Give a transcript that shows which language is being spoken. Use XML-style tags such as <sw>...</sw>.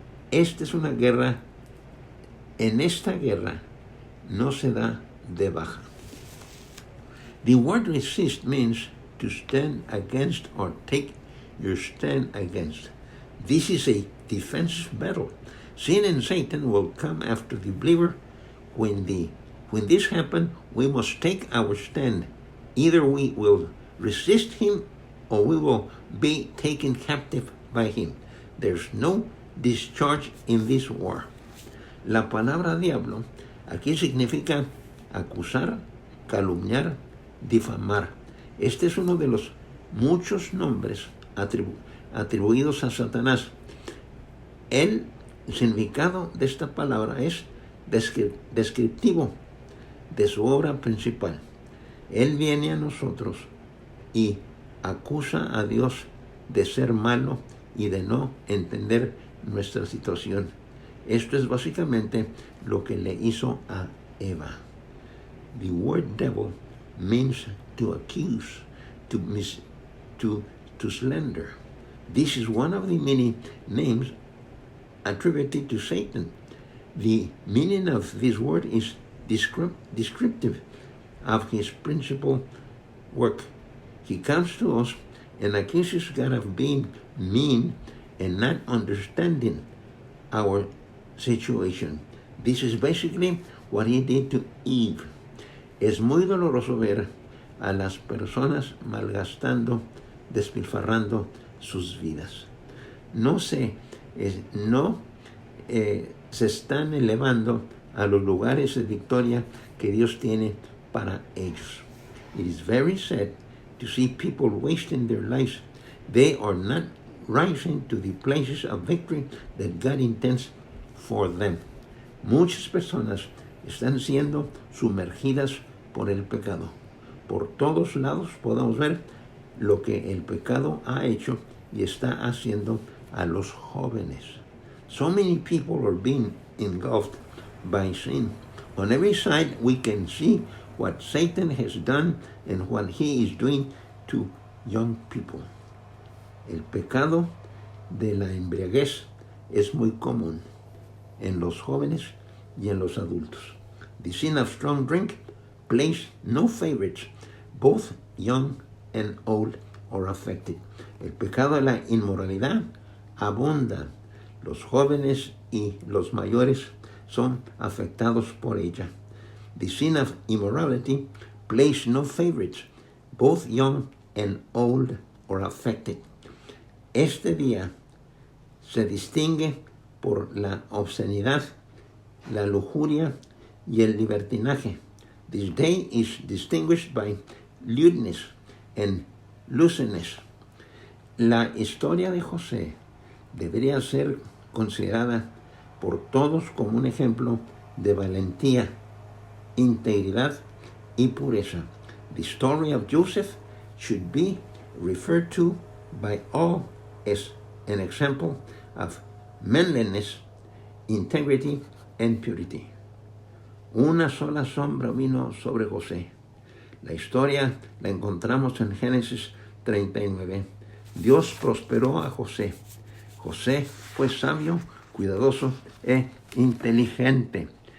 <es>Esta es una guerra. En esta guerra no se da de baja.</es> <en>The word resist means to stand against or take your stand against. This is a defensive battle. Sin and Satan will come after the believer. When this happens, we must take our stand. Either we will resist him or we will be taken captive by him. There's no discharge in this war.</en> <es>La palabra diablo aquí significa acusar, calumniar, difamar. Este es uno de los muchos nombres atribuidos a Satanás. El significado de esta palabra es descriptivo de su obra principal. Él viene a nosotros y acusa a Dios de ser malo y de no entender nuestra situación. Esto es básicamente lo que le hizo a Eva.</es> <en>The word devil means to accuse, to slander. This is one of the many names attributed to Satan. The meaning of this word is descriptive of his principal work. He comes to us and accuses God of being mean and not understanding our situation. This is basically what he did to Eve.</en> <es>Es muy doloroso ver a las personas malgastando, despilfarrando sus vidas. No se están elevando a los lugares de victoria que Dios tiene para ellos.</es> <en>It is very sad to see people wasting their lives. They are not rising to the places of victory that God intends for them.</en> <es>Muchas personas están siendo sumergidas por el pecado. Por todos lados podemos ver lo que el pecado ha hecho y está haciendo a los jóvenes.</es> <en>So many people are being engulfed by sin. On every side we can see what Satan has done and what he is doing to young people.</en> <es>El pecado de la embriaguez es muy común en los jóvenes y en los adultos.</es> <en>The sin of strong drink plays no favorites. Both young and old are affected.</en> <es>El pecado de la inmoralidad abunda. Los jóvenes y los mayores son afectados por ella.</es> <en>The sin of immorality plays no favorites. Both young and old are affected.</en> <es>Este día se distingue por la obscenidad, la lujuria y el libertinaje.</es> <en>This day is distinguished by lewdness and looseness.</en> <es>La historia de José debería ser considerada por todos como un ejemplo de valentía, integridad y pureza.</es> <en>The story of Joseph should be referred to by all as an example of manliness, integrity, and purity.</en> <es>Una sola sombra vino sobre José. La historia la encontramos en Génesis 39. Dios prosperó a José. José fue sabio, cuidadoso e inteligente.</es>